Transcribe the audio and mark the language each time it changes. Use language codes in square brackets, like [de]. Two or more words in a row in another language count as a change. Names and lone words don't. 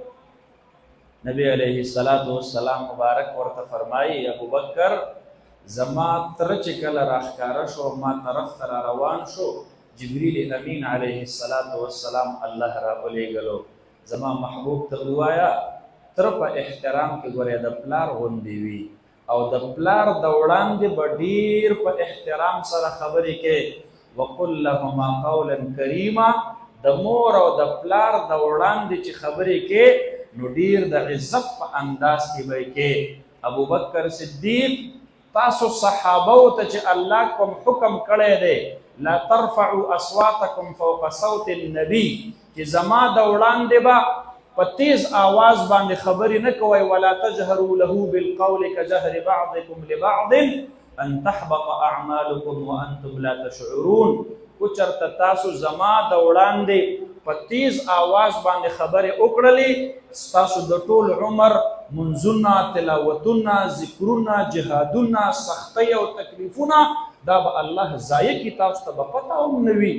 [ps] نبی [ar] علیه السلام [ps] مبارک ورته فرمایي ابوبکر زما تره چې کله راښکاره شو ما طرف ته را روان شو، جبریل امین [ar] علیه السلام [ps] الله را ولېږلو، زما محبوب ته ووایه تره په احترام کې ګورې د پلار غوندې وي او د پلار د وړاندې به ډېر په احترام سره خبرې کې. [ar] وقل لهما قولا کریما، [ps] د مور او د پلار د وړاندې چې خبرې کې نو ډېر د عزت په انداز کې به کې. ابوبکر صدیق تاسو صحابو ته چې الله کوم حکم کړی دی [ar] لا ترفعوا اصواتکم فوق صوت النبي، [ps] چې زما د وړاندې به په تیز آواز باندې خبرې نه کوئ، [ar] ولا تجهروا له بالقول كجهر بعضكم لبعض ان تحبط اعمالكم وانتم لا تشعرون. [ps] کو چرته تاسو زما د وړاندې په تیز آواز باندې خبرې وکړلې، ستاسو د ټول عمر منځونه، تلاوتونه، ذکرونه، جهادونه، سختۍ او تکلیفونه دا به الله ضایع کړي، تاسو ته به پته هم نه وي.